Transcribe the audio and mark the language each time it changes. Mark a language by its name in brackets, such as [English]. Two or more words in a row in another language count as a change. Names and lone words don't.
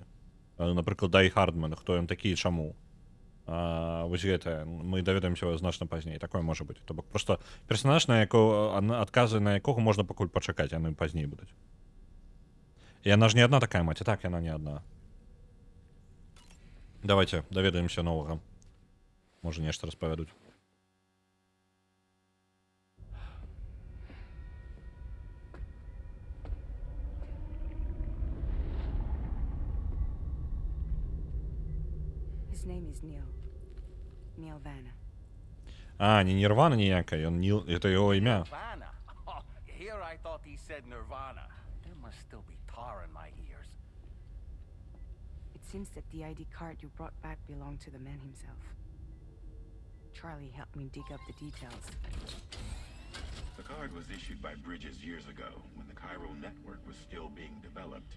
[Belarusian] Напрыклад, Дай Хардман, хто ён такі і чаму. Вось гэта мы даведаемся значна пазней. Такое можа быць. То бок просто персанаж, на адказы на якога можна пакуль пачакаць, яны пазней будуць. Яна ж не адна такая маці, так, яна не адна. Давайте даведаемся новага. Може, нешта распавядуць. [English] His name is Neil. Neil Vanna. [Belarusian] Не Нірвана ніякая, ён Ніл, гэта яго імя. [English] Nirvana. Oh, here I thought he said Nirvana. There must still be tar in my ears. It seems that the ID card you brought back belonged to the man himself. Charlie helped me dig up the details. The card was issued by Bridges years ago, when the Chiral network was still being developed.